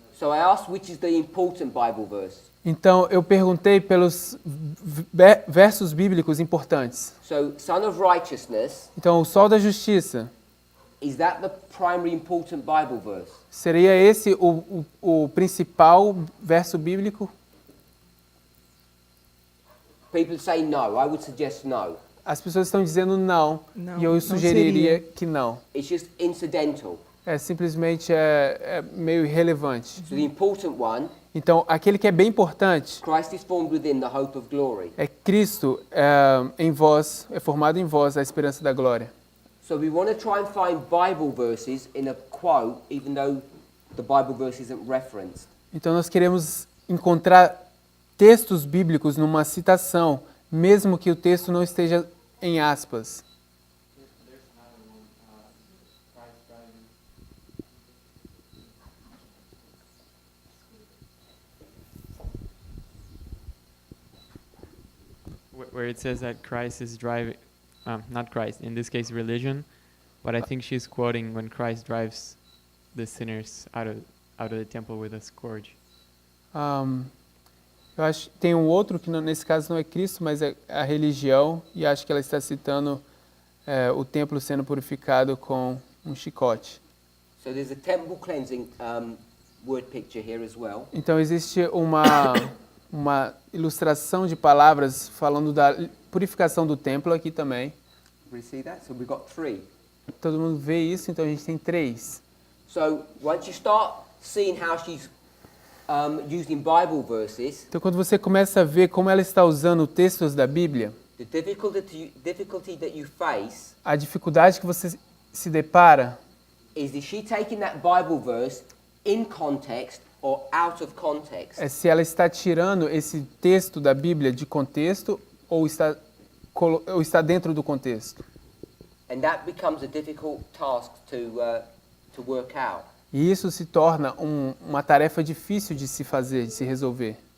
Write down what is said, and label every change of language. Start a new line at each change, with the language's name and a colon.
English: So I asked which is the important Bible verse.
Portuguese: Então eu perguntei pelos versos bíblicos importantes.
English: So Son of Righteousness,
Portuguese: Então o Sol da Justiça,
English: is that the primary important Bible verse?
Portuguese: seria esse o principal verso bíblico?
English: People say no. I would suggest no.
Portuguese: As pessoas estão dizendo não, Não, e eu não sugeriria seria. que não.
English: It's just incidental.
Portuguese: Simplesmente meio irrelevante.
English: So the important one,
Portuguese: Então, aquele que é bem importante
English: Christ is formed within the hope of glory.
Portuguese: é Cristo em vós, é formado em vós a esperança da glória.
English: So we want to try and find Bible verses in a quote, even though the Bible verse isn't referenced.
Portuguese: Então, nós queremos encontrar textos bíblicos numa citação, mesmo que o texto não esteja em aspas.
English: Where it says that Christ is driving, not Christ, in this case religion, but I think she's quoting when Christ drives the sinners out of the temple with a scourge.
Portuguese: Eu acho que tem um outro que nesse caso não é Cristo, mas é a religião, e acho que ela está citando o templo sendo purificado com um chicote.
English: So there's a temple cleansing word picture here as well.
Portuguese: Então existe uma ilustração de palavras falando da purificação do templo aqui também.
English: We see that? So we've got 3.
Portuguese: Todo mundo vê isso, então a gente tem 3.
English: So once you start seeing how she's using Bible verses,
Portuguese: Então quando você começa a ver como ela está usando textos da Bíblia,
English: the difficulty that you face
Portuguese: a dificuldade que você se depara
English: is she taking that Bible verse in context or out of context?
Portuguese: é se ela está tirando esse texto da Bíblia de contexto ou está dentro do contexto.
English: And that becomes a difficult task to work out.
Portuguese: E isso se torna uma tarefa difícil de se fazer, de se resolver.